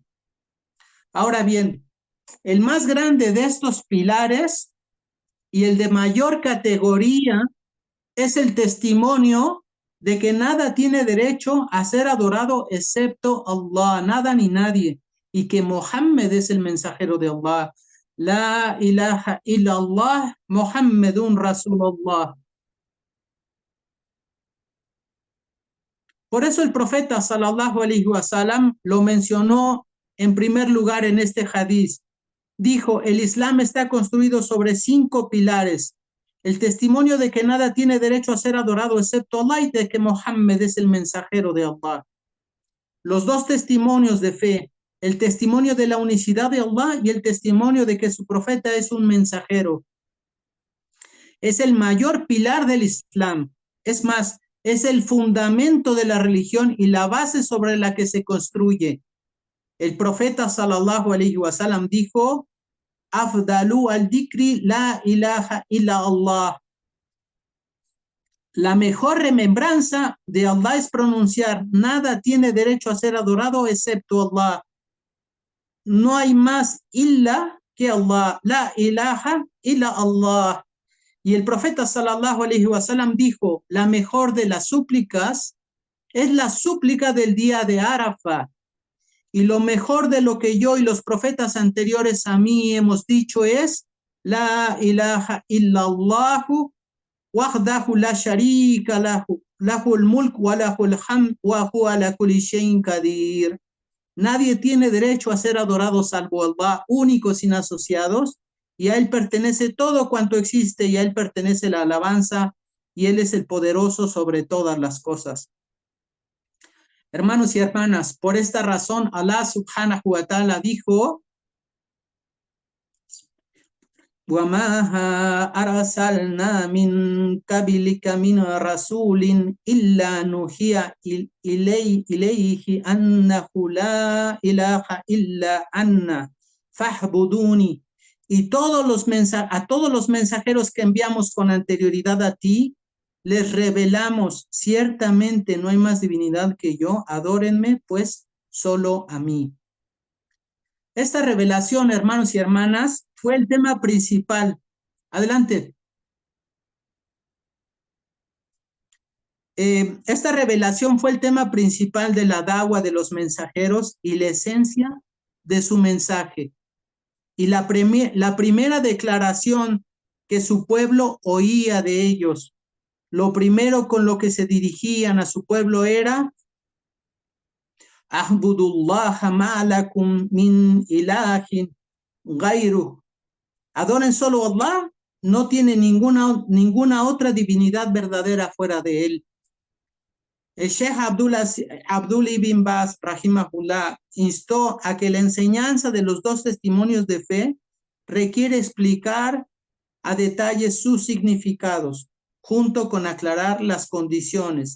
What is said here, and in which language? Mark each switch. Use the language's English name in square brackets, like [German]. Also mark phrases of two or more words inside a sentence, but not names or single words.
[Spanish] Ahora bien, el más grande de estos pilares y el de mayor categoría es el testimonio de que nada tiene derecho a ser adorado excepto Allah, nada ni nadie, y que Mohammed es el mensajero de Allah. [Arabic] لا إله إلا الله محمد رسول الله. [Spanish] Por eso el profeta [Arabic] صلى الله عليه وسلم [Spanish] lo mencionó en primer lugar en este hadiz. Dijo, el Islam está construido sobre 5 pilares. el testimonio de que nada tiene derecho a ser adorado excepto Allah y de que Mohammed es el mensajero de Allah. Los dos testimonios de fe, el testimonio de la unicidad de Allah y el testimonio de que su profeta es un mensajero, es el mayor pilar del Islam. Es más, es el fundamento de la religión y la base sobre la que se construye. El profeta [Arabic] صلى الله عليه وسلم dijo: أفضل الذكر لا إله إلا الله. [Spanish] La mejor remembranza de Allah es pronunciar: nada tiene derecho a ser adorado excepto Allah. No hay más illa que Allah. [Arabic] لا إله إلا الله. [Spanish] Y el profeta [Arabic] صلى الله عليه وسلم [Spanish] dijo: la mejor de las súplicas es la súplica del día de Arafat. Y lo mejor de lo que yo y los profetas anteriores a mí hemos dicho es: [Arabic] لا إله إلا الله وحده لا شريك له له الملك وله الحمد وهو على كل شيء قدير. [Spanish] Nadie tiene derecho a ser adorado salvo Allah, único sin asociados, y a Él pertenece todo cuanto existe, y a Él pertenece la alabanza, y Él es el poderoso sobre todas las cosas. Hermanos y hermanas, por esta razón Allah [Arabic] سبحانه وتعالى dijo: وَمَا أَرْسَلْنَا مِنْ قَبْلِكَ مِنْ رَسُولٍ إِلَّا نُوحِيَ إِلَيْهِ أَنَّهُ لَا إِلَهَ إِلَّا أَنَّا فَاعْبُدُونِي. [Spanish] Y a todos los mensajeros que enviamos con anterioridad a ti, les revelamos: ciertamente no hay más divinidad que yo, adórenme pues solo a mí. Esta revelación, hermanos y hermanas, fue el tema principal. Adelante. Esta revelación fue el tema principal de la da'wa de los mensajeros y la esencia de su mensaje. Y la primera declaración que su pueblo oía de ellos, lo primero con lo que se dirigían a su pueblo era: [Arabic] اعبدوا الله ما لكم من إله غيره. [Spanish] Adoren solo a Allah, no tiene ninguna otra divinidad verdadera fuera de él. El Sheikh Abdul Ibn Baz, rahimahullah, instó a que la enseñanza de los dos testimonios de fe requiere explicar a detalle sus significados, junto con aclarar las condiciones.